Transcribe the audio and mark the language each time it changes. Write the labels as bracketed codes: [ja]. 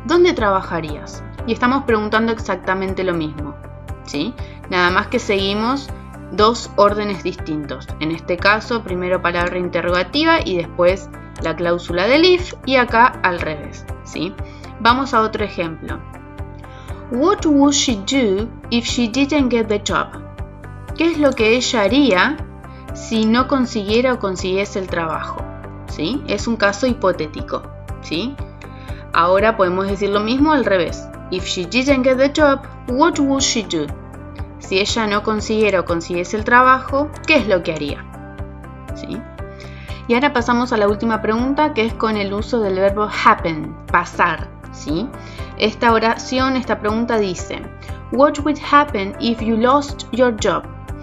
[es] ¿Dónde trabajarías? Y estamos preguntando exactamente lo mismo, ¿sí? Nada más que seguimos dos órdenes distintos. En este caso, primero palabra interrogativa y después la cláusula del if, y acá al revés, ¿sí? Vamos a otro ejemplo. [en] What would she do if she didn't get the job? [es] ¿Qué es lo que ella haría si no consiguiera o consiguiese el trabajo? ¿Sí? Es un caso hipotético, ¿sí? Ahora podemos decir lo mismo al revés. [en] If she didn't get the job, what would she do? [es] Si ella no consiguiera o consiguiese el trabajo, ¿qué es lo que haría? ¿Sí? Y ahora pasamos a la última pregunta, que es con el uso del verbo happen, pasar, ¿sí? Esta oración, esta pregunta dice, [en] What would happen if you lost your job?